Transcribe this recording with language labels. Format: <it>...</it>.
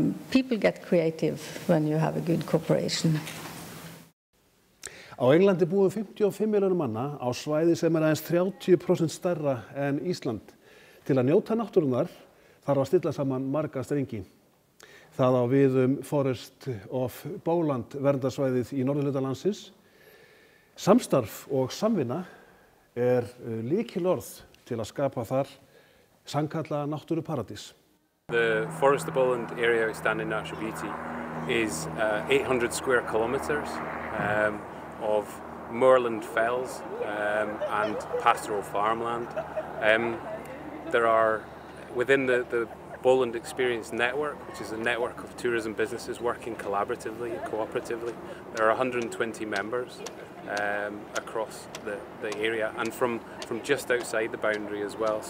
<en>People get creative when you have a good cooperation.</en> <is>Á Englandi búum 55 milljónir manna á svæði sem aðeins 30% stærra en Ísland. Til að njóta náttúrunnar þarf að stilla saman marga strengi. Það á við Forest of Bowland verndarsvæðið í norðurhluta landsins. Samstarf og samvinna lykilorð til að skapa þar sannkalla náttúruparadís.</is> <en>The Forest of Bowland area outstanding natural beauty is 800 square kilometres of moorland fells and pastoral farmland. There are, within the Upland Experience network, which is a network of tourism businesses working collaboratively and cooperatively, there are 120 members across the area and from just outside the boundary as well.</en>